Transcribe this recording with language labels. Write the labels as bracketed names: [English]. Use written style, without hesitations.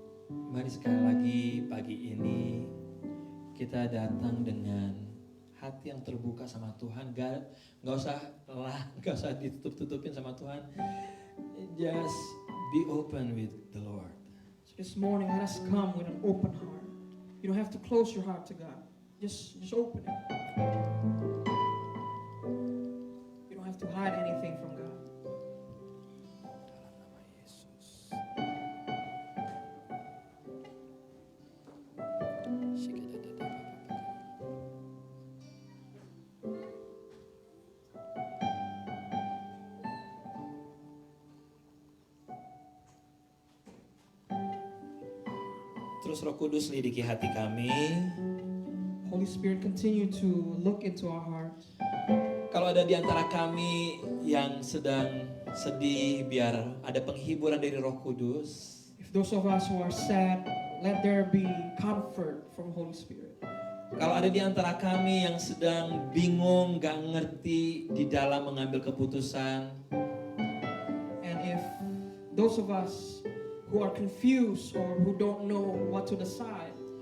[Indonesian] Mari sekali lagi pagi ini kita datang dengan hati yang terbuka sama Tuhan. Nggak usah ditutup-tutupin sama Tuhan. [English] Just be open with the Lord. So this morning, let us come with an open heart. You don't have to close your heart to God. Just open it. You don't have to hide anything from God. [Indonesian] Dalam nama Yesus. Terus Roh Kudus lidiki hati kami. [English] Holy Spirit, continue to look into our hearts. [Indonesian] Kalau ada di antara kami yang sedang sedih, biar ada penghiburan dari Roh Kudus. [English] If those of us who are sad, let there be comfort from Holy Spirit. [Indonesian] Kalau ada di antara kami yang sedang bingung, gak ngerti di dalam mengambil keputusan, [English] And if those of us who are confused or who don't know what to decide,